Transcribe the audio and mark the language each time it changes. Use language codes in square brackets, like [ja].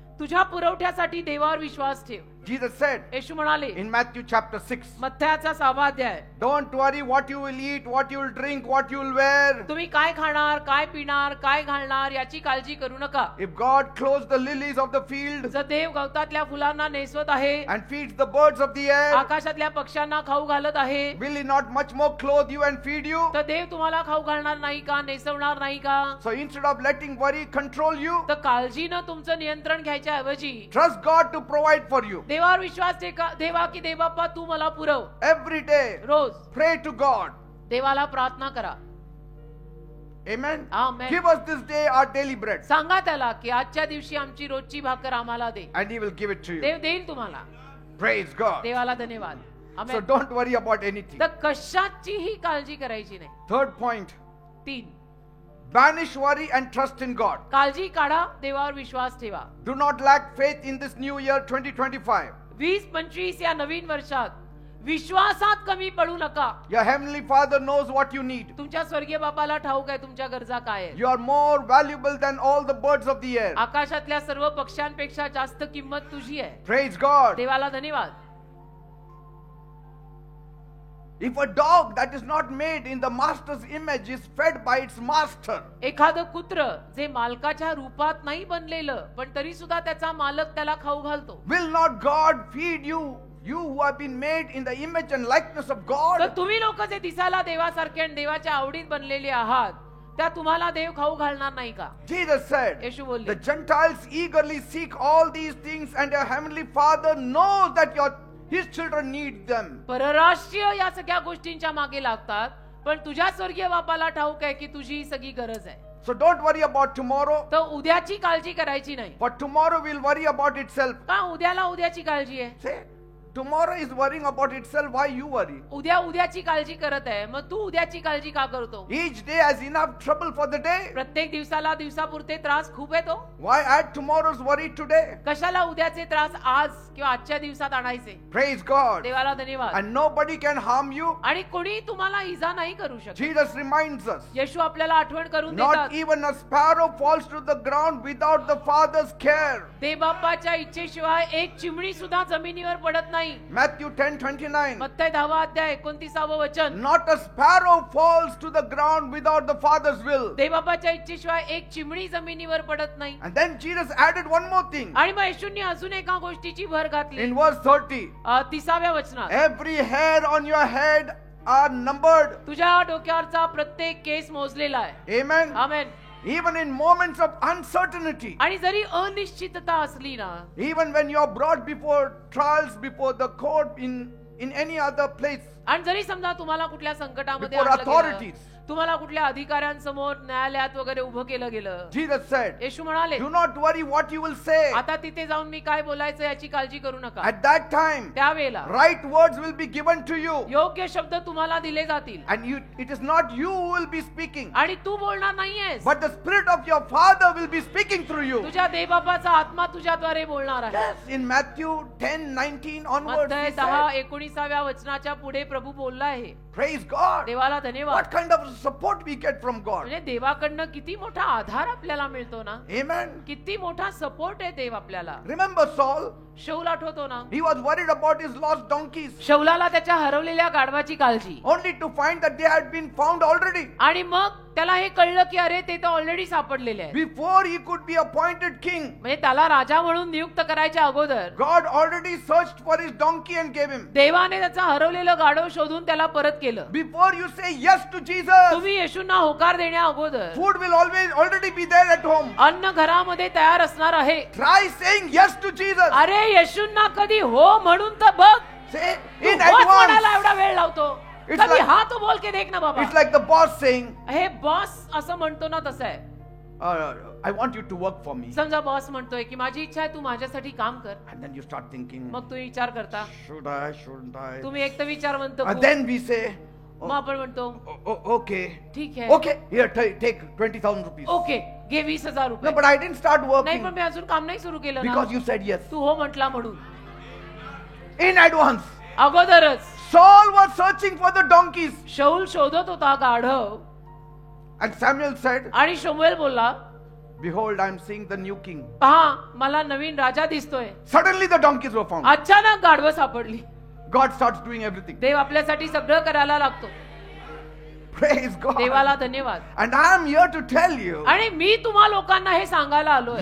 [mr] तुझ्या पुरवठ्यासाठी देवावर विश्वास ठेव. [en] Jesus said [mr] येशू म्हणाले [en] in Matthew chapter 6, [mr] मत्थ्याचा 6वा अध्याय, [en] don't worry what you will eat, what you will drink, what you will wear. [mr] तुम्ही काय खाणार, काय पिणार, काय घालणार याची काळजी करू नका. [en] If God clothes the lilies of the field [mr] जर देव गवतातल्या फुलांना नेसवत आहे, [en] and feeds the birds of the air, [mr] आकाशातल्या पक्ष्यांना खाऊ घालत आहे, [en] will He not much more clothe you and feed you? [mr] तर देव तुम्हाला खाऊ घालणार नाही का, नेसवणार नाही का? [en] So instead of letting worry control you, [mr] तर काळजीनं तुमचं नियंत्रण घ्यायच्या ऐवजी [en] trust God to provide for you. [mr] देवावर विश्वास ठेवा की देव बाप्पा तू मला पुरव. [en] Every day, [mr] rose [en] pray to God. [mr] देवाला प्रार्थना करा. [en] Amen. Amen. Give us this day our daily bread, [mr] सांगा त्याला की आजच्या दिवशी आमची रोजची भाकर आम्हाला दे. [en] and He will give it to you. [mr] देव देईल तुम्हाला. [en] Praise God. [mr] देवाला धन्यवाद. [en] So [mr] amen. [en] don't worry about anything. [mr] तर कशाचीही काळजी करायची नाही. [en] Third point, [mr] 3, [en] banish worry and trust in God. [mr] काळजी काढा, देवावर विश्वास ठेवा. [en] Do not lack faith in this new year 2025. [mr] 2025 या नवीन वर्षात विश्वासात कमी पडू नका. [en] Your heavenly Father knows what you need. [mr] तुमच्या स्वर्गीय बापाला ठाऊक आहे तुमच्या गरजा काय आहेत. [en] You are more valuable than all the birds of the air. [mr] आकाशातल्या सर्व पक्ष्यांपेक्षा जास्त किंमत तुझी आहे. [en] Praise God. [mr] देवाला धन्यवाद. [en] If a dog that is not made in the master's image is fed by its master, [mr] एखादं कुत्र जे मालकाच्या रूपात नाही बनलेलं पण तरी सुद्धा त्याचा मालक त्याला खाऊ घालतो, [en] will not God feed you? You who have been made in the image and likeness of [mr] तर [en] God. [mr] तुम्ही लोक जे दिसायला देवासारखे आणि देवाच्या आवडीत बनलेले आहात त्या तुम्हाला देव खाऊ घालणार नाही का? [en] Jesus said, [mr] येशू बोलले [en] the Gentiles eagerly seek all these things, and your heavenly Father knows that His children need them. [mr] परराष्ट्रीय या सगळ्या गोष्टींच्या मागे लागतात पण तुझ्या स्वर्गीय बापाला ठाऊक आहे की तुझी ही सगळी गरज आहे. [en] So don't worry about tomorrow, [mr] तर उद्याची काळजी करायची नाही. [en] for tomorrow will worry about itself. [mr] का उद्याला उद्याची काळजी आहे? [en] Say, tomorrow is worrying about itself. Why you worry? [mr] उद्या उद्याची काळजी करत आहे, मग तू उद्याची काळजी का करतो? [en] Each day has enough trouble for the day. [mr] प्रत्येक दिवसाला दिवसापुरते त्रास खूप येतो. [en] Why add tomorrow's worry today? [mr] कशाला उद्याचे त्रास आज किंवा आजच्या दिवसात आणायचे? [en] Praise God. [mr] देवाला धन्यवाद. [en] And nobody can harm you. [mr] आणि कोणी तुम्हाला इजा नाही करू शकत. [en] Jesus reminds us, [mr] येशू आपल्याला आठवण करून [en] not [mr] देतात, [en] even a sparrow falls to the ground without the Father's care. [mr] देवबापाच्या इच्छेशिवाय एक चिमणी सुद्धा जमिनीवर पडत नाही. [en] Matthew 10:29. [mr] मत्थय 10वा अध्याय 29वे वचन. [en] Not a sparrow falls to the ground without the Father's will. [mr] देवबापाच्या इच्छेशिवाय एक चिमणी जमिनीवर पडत नाही. [en] And then Jesus added one more thing. [mr] आणि मग येशूंनी अजून एका गोष्टीची भर घातली. [en] In verse 30, [mr] 30व्या वचनात, [en] every hair on your head are numbered. [mr] तुझ्या डोक्यावरचा प्रत्येक केस मोजलेला आहे. [en] Amen. [mr] Amen. [en] Even in moments of uncertainty, [mr] आणि जरी अनिश्चितता असली ना, [en] even when you are brought before trials, before the court, in any other place, [mr] आणि जरी समजा तुम्हाला कुठल्या संकटामध्ये [en] before [mr] आणलं गेलं, [en] authorities, [mr] तुम्हाला कुठल्या अधिकाऱ्यांसमोर न्यायालयात वगैरे उभं केलं गेलं, [en] Jesus said, [mr] येशू म्हणाले, [en] do not worry what you will say. [mr] आता तिथे जाऊन मी काय बोलायचं याची काळजी करू नका. [en] At that time, [mr] त्यावेळेला [en] right words will be given to you. [mr] योग्य शब्द तुम्हाला दिले जातील. [en] And it is not you who will be speaking, [mr] आणि तू बोलणार नाहीयेस, [en] but the Spirit of your Father will be speaking through you. [mr] तुझ्या देवबापाचा आत्मा तुझ्याद्वारे बोलणार आहे. [en] Yes, in Matthew 10:19 onwards, [mr] मत्थय [en] he [mr] 10 [en] said, [mr] 19व्या वचनाच्या पुढे प्रभू बोलला आहे. [en] praise God. [mr] देवाला धन्यवाद. [en] What kind of support we get from God. [mr] म्हणजे देवाकडनं किती मोठा आधार आपल्याला मिळतो ना. [en] Amen. [mr] किती मोठा सपोर्ट आहे देव आपल्याला. [en] Remember Saul? [mr] शौल आठवतो ना, [en] He was worried about his lost donkeys, [mr] शौलाला त्याच्या हरवलेल्या गाढवाची काळजी, [en] only to find that they had been found already. [mr] आणि मग त्याला हे कळलं की अरे ते तर ऑलरेडी सापडलेले आहे. [en] Before he could be appointed king, [mr] म्हणजे त्याला राजा म्हणून नियुक्त करायच्या अगोदर [en] God already searched for his donkey and gave him. [mr] देवाने त्याचा हरवलेलं गाढव शोधून त्याला परत केलं. [en] Before you say yes to Jesus, [mr] तुम्ही येशूंना होकार देण्या अगोदर [en] food will already be there at home. [mr] अन्न घरामध्ये तयार असणार आहे. [en] Try saying yes to Jesus. [mr] अरे येशूंना कधी हो म्हणून तर बघ. [en] Say [mr] तू [en] in [mr] बॉस म्हणायला [en] advance. [mr] एवढा वेळ लावतो. [en] It's [mr] कधी [en] like- [hi] हा तो बोल के देख ना बाबा. [en] It's like the boss saying, [mr] हे बॉस असं म्हणतो ना तसं आहे. [en] I want you to work for me. [mr] समजा बॉस म्हणतोय की माझी इच्छा आहे तू माझ्यासाठी काम कर. [en] And then you start thinking, [mr] मग तुम्ही विचार करता. [en] shouldn't I? [mr] तुम्ही एक तर विचारवंत [en] And [mr] खूप. [en] then we say, [mr] मग आपण म्हणतो [en] okay. [mr] ठीक आहे. [en] Okay, here, take 20,000 rupees. [mr] Okay घे 20,000 [en] No, [mr] रुपये. [en] but I didn't start [mr] नाही [en] working [mr] पण मी अजून काम नाही सुरू केलं ना. [en] because you said yes. [mr] तू हो म्हटला म्हणून. [en] In advance, [mr] अगोदरच [en] Saul was searching for the donkeys. [mr] शौल शोधत होता गाढव. [en] And Samuel said, [mr] आणि शमूएल बोलला, [en] Behold, I am seeing the new king. [mr] पहा मला नवीन राजा दिसतोय. [en] Suddenly the donkeys were found. [mr] अचानक गाढवं सापडली. [en] God starts doing everything. [mr] देव आपल्यासाठी सगळं करायला लागतो. [en] Praise God. [mr] देवाला धन्यवाद. [en] And I am here to tell you, [mr] आणि मी तुम्हा लोकांना हे सांगायला आलोय.